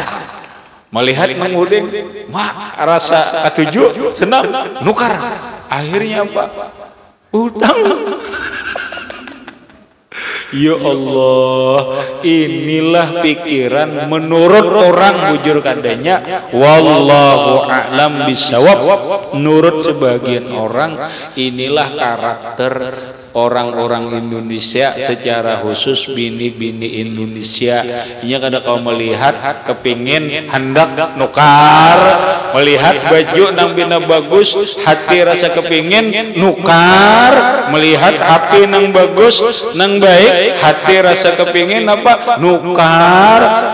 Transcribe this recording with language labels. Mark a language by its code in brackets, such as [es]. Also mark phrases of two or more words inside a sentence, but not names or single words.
[bjn] Melihat menguding rasa ketujuh senang nukar. Akhirnya apa? Utang. [ar] Ya Allah, [bjn] inilah pikiran menurut orang bujur kadanya [ar] والله أعلم بالصواب. [bjn] Menurut sebagian orang inilah karakter orang-orang Indonesia secara khusus bini-bini Indonesia. Ini kada kau melihat kepingin hendak nukar, melihat baju nang bina bagus hati rasa kepingin nukar, melihat HP nang bagus nang baik hati rasa kepingin apa nukar.